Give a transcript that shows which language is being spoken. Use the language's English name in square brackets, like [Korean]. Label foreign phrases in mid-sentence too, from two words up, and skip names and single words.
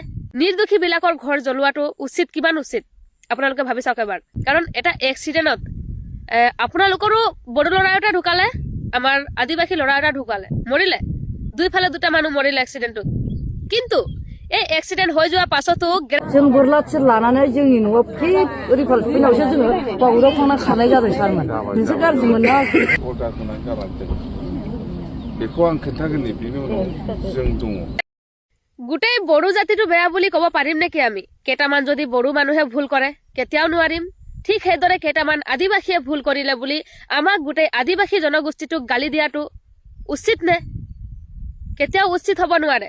[Assamese] নিৰ্দোষী বিলাকৰ ঘৰ জ্বলোৱাটো উচিত, কিমান উচিত আপোনালোকে ভাবি চাওক এবাৰ। কাৰণ এটা এক্সিডেণ্টত আপোনালোকৰো বড়ো ল'ৰা এটা ঢুকালে, আমাৰ আদিবাসী ল'ৰা এটা ঢুকালে, মৰিলে, দুইফালে দুটা মানুহ মৰিলে এক্সিডেণ্টত। কিন্তু এই এক্সিডেণ্ট হৈ যোৱাৰ পাছতো [Bodo] जों बोरलाथिर लानानै जोंनि न'आव फ्रि ओरै फैनायावसो जोङो बावुराव थांना खानाय जादों सारमोन। नोंसोर गाज्रि मोनना अर्डार होनानै गालांदों बेखौ आं खोन्थागोननि बिनि उनाव जों दङ। [Assamese] গোটেই বড়ো জাতিটো বেয়া বুলি ক'ব পাৰিম নেকি আমি? কেইটামান যদি বড়ো মানুহে ভুল কৰে কেতিয়াও নোৱাৰিম। ঠিক সেইদৰে কেইটামান আদিবাসীয়ে ভুল কৰিলে বুলি আমাক গোটেই আদিবাসী জনগোষ্ঠীটোক গালি দিয়াটো উচিত নে? কেতিয়াও উচিত হ'ব নোৱাৰে।